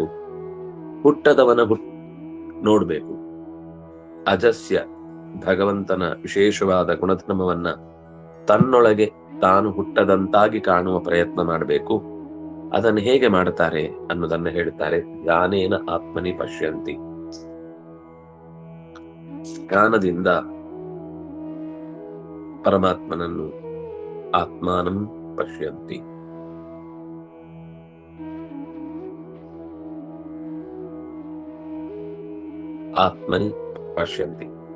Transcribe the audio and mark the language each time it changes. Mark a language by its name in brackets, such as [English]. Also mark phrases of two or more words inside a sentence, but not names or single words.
[Kannada] ಹುಟ್ಟದವನ ನೋಡ್ಬೇಕು. ಅಜಸ್ಯ ಭಗವಂತನ ವಿಶೇಷವಾದ ಗುಣಧರ್ಮವನ್ನ ತನ್ನೊಳಗೆ ತಾನು ಹುಟ್ಟದಂತಾಗಿ ಕಾಣುವ ಪ್ರಯತ್ನ ಮಾಡಬೇಕು. ಅದನ್ನು ಹೇಗೆ ಮಾಡ್ತಾರೆ ಅನ್ನೋದನ್ನ ಹೇಳ್ತಾರೆ. [Sanskrit] ಧ್ಯಾನೇನ ಆತ್ಮನಿ ಪಶ್ಯಂತಿ, [Kannada] ಧ್ಯಾನದಿಂದ ಪರಮಾತ್ಮನನ್ನು [Sanskrit] ಆತ್ಮಾನಂ ಪಶ್ಯಂತಿ. ಆತ್ಮನಿ ಪಶ್ಯಂತಿ,